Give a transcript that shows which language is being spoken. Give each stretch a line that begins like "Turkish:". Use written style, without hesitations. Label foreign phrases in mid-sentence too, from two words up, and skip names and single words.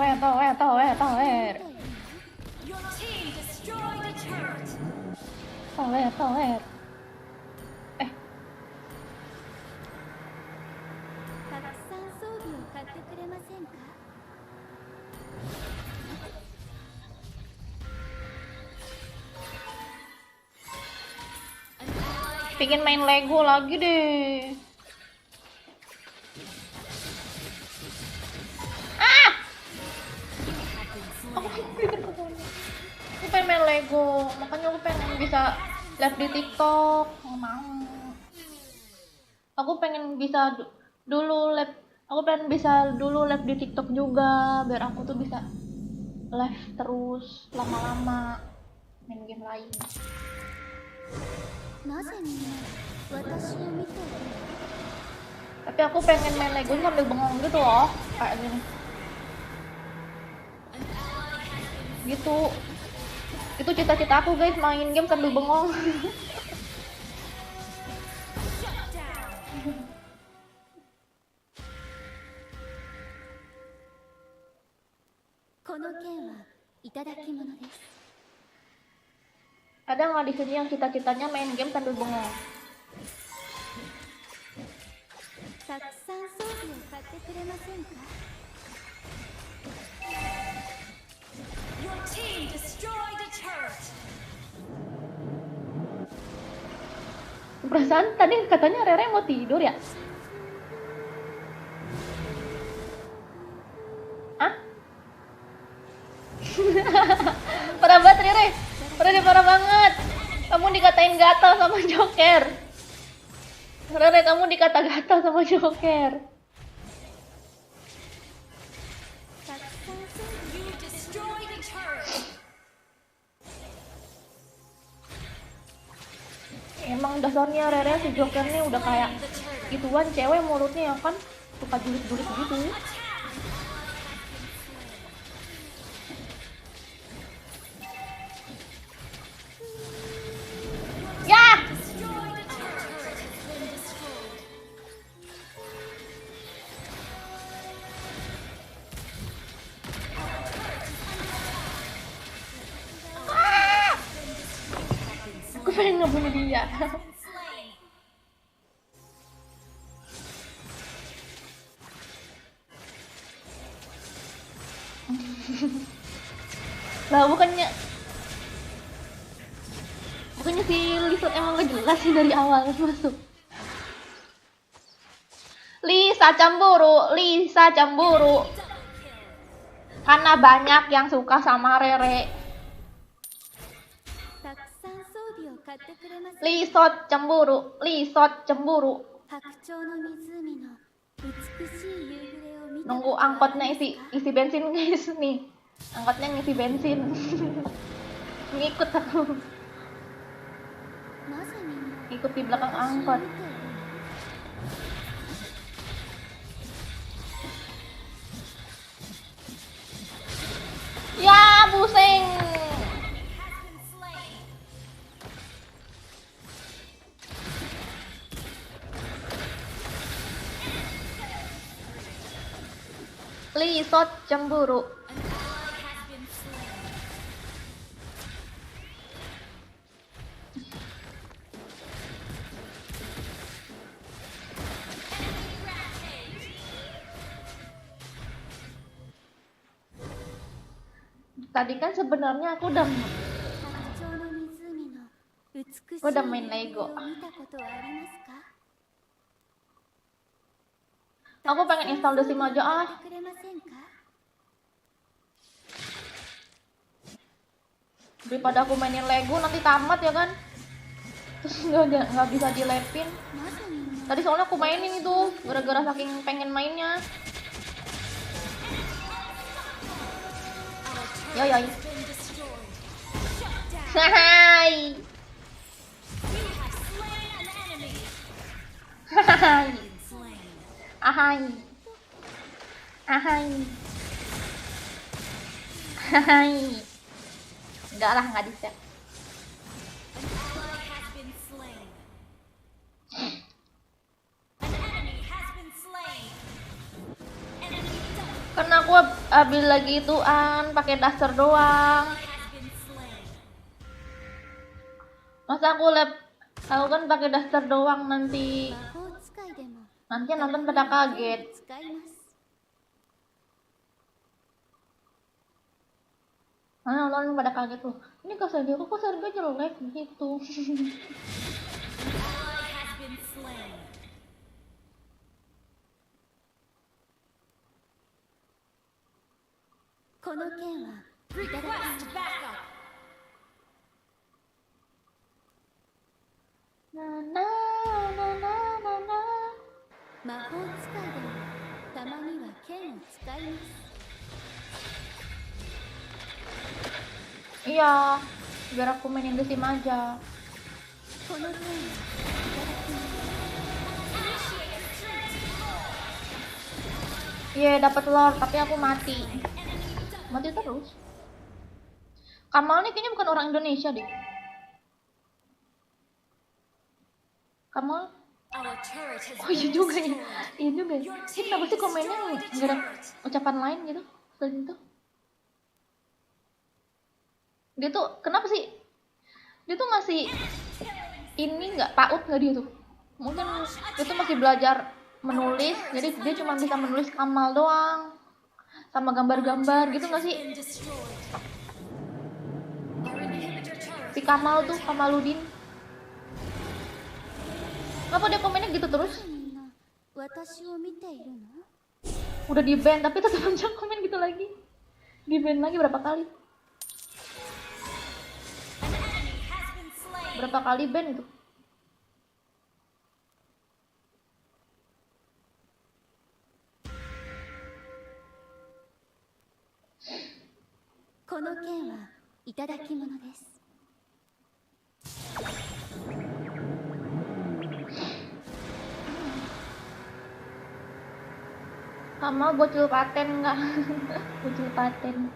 English: Your team destroyed a turret. Tower.
Japanese: たくさん装備を買ってくれませんか？
Indonesian: Pengen main Lego lagi deh. Aku pengen main Lego, makanya aku pengen bisa live di TikTok. Nggak mau. Aku pengen bisa dulu live. Aku pengen bisa dulu live di TikTok juga, biar aku tuh bisa live terus lama-lama main game lain.
Japanese: なぜみんな私を見てる？
Indonesian: Tapi aku pengen main Lego sambil bengong gitu loh, kayak gini. Gitu. Itu cita-cita aku guys, main game sambil bengong.
Japanese: この剣はいただき物です。
Indonesian: Ada nggak di sini yang cita-citanya main game sambil bengong?
Japanese: たくさん装備を買ってくれませんか？
English: Your team destroyed a turret.
Indonesian: Perasaan tadi katanya Rere mau tidur ya? Hah? Parah banget Rere. Parah banget. Kamu dikatain gatal sama Joker. Rere, kamu dikata gatal sama Joker.
English: You destroyed a turret.
Indonesian: Emang dasarnya Rere si Joker nih udah kayak gituan cewek mulutnya ya kan, suka julid-julid gitu. Ya!
English: Destroyed a turret. Turret has been destroyed.
Indonesian: Aku pengen ngebunuh dia.
English: Slain.
Indonesian: Lah bukannya si Lisa emang gak jelas sih dari awal masuk. Lisa cemburu. Karena banyak yang suka sama Rere.
Japanese: たくさん装備を買ってくれませんか？
Indonesian: Lisot cemburu.
Japanese: 白鳥の湖の美しい夕暮れを見た
Indonesian: Nunggu
Japanese: ことはあり
Indonesian: angkotnya
Japanese: ます
Indonesian: isi
Japanese: か？
Indonesian: bensin guys nih. Angkotnya ngisi bensin. Ngikut aku.
Japanese: なぜみんな
Indonesian: Ikut di belakang
Japanese: 私を
Indonesian: angkot.
Japanese: 見てるの？
Indonesian: Ya, pusing.
English: Has been slain.
Indonesian: Lisot cemburu.
English: An ally has been slain. Enemy rampage.
Indonesian: Tadi kan sebenarnya aku udah
Japanese: 白鳥の湖の美しい夕
Indonesian: udah
Japanese: 暮
Indonesian: main
Japanese: れ
Indonesian: Lego.
Japanese: を見たことはありますか？
Indonesian: Aku pengen install The Sims aja ah.
Japanese: 買ってくれませんか？
Indonesian: Daripada aku mainin Lego nanti tamat ya kan. Terus nggak bisa dilepin.
Japanese: なぜみんな
Indonesian: Tadi soalnya aku mainin itu gara-gara saking pengen mainnya. Yo yo.
English: has been destroyed. Shut down.
Indonesian: Hai.
English: You have slain an enemy.
Indonesian: Hai.
English: Been slain. Ahai. Ahai.
Indonesian: Hai. Enggak lah, enggak bisa.
English: An ally has been slain. An enemy has been slain. Enemy double
Indonesian: Karena aku ambil lagi ituan pakai daster doang.
English: has been slain.
Indonesian: Masa aku kan pakai daster doang nanti
Japanese: 魔法使いでも
Indonesian: nanti nonton pada kaget.
Japanese: 使います。
Indonesian: Nonton pada kaget loh. Ini kok Sergio jelek gitu.
English: An ally has been slain.
Japanese: この剣は
English: Request backup. Na na na na na na.
Japanese: 魔法使いでもたまには剣を使います。
Indonesian: Iya, biar aku mainin The Sims aja.
Japanese: この剣は
Indonesian: Iya, dapat lore tapi aku mati. Mati terus. Kamal nih kayaknya bukan orang Indonesia deh. Kamal?
English: Our turret has
Indonesian: Oh
English: been
Indonesian: iya juga ya.
English: destroyed.
Indonesian: Iya juga ya. Ini kenapa sih komennya nggak ada ucapan lain gitu? Selain itu. Dia tuh kenapa sih? Dia tuh masih ini nggak paut nggak dia tuh? Mungkin dia tuh masih belajar menulis, jadi dia cuma bisa menulis Kamal doang, sama gambar-gambar gitu nggak sih?
English: Been destroyed. Our inhibitor turret
Indonesian: Si Kamal tuh Kamaludin. Kenapa dia komennya gitu terus?
Japanese: みんな私を見ているの？
Indonesian: Udah di ban tapi tetap aja komen gitu lagi. Di ban lagi berapa kali?
English: An enemy has been slain.
Indonesian: Berapa kali ban itu?
Japanese: この剣はいただき物です。
Indonesian: Kamal bocil paten nggak? Bocil paten.